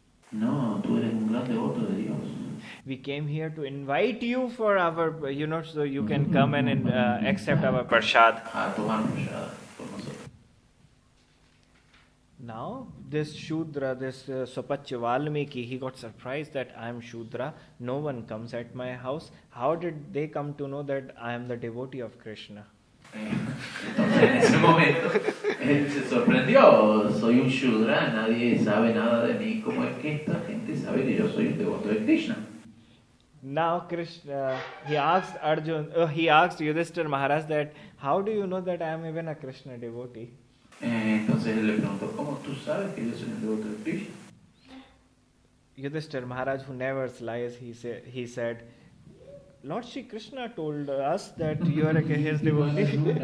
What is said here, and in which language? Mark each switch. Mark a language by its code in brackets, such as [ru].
[es] No, tú eres un gran devoto de Dios. [en] We came here to invite you for our, so you can come and accept our prasad. [es] A tomar prasad por nosotros. [en] Now, this Shudra, this Swapachya Valmiki, he got surprised that I am Shudra, no one comes at my house. How did they come to know that I am the devotee of Krishna? [es] Entonces en ese momento él se sorprendió, soy un Shudra, nadie sabe nada de mí, ¿cómo es que esta gente sabe que yo soy un devoto de Krishna? [en] Now Krishna, he asked Yudhishthir Maharaj that, how do you know that I am even a Krishna devotee? [es] Entonces él le preguntó, ¿cómo tú sabes que yo soy un devoto de Krishna? [en] Yudhishthir Maharaj, who never lies, he said, Lord Shri Krishna told us that you are his devotee.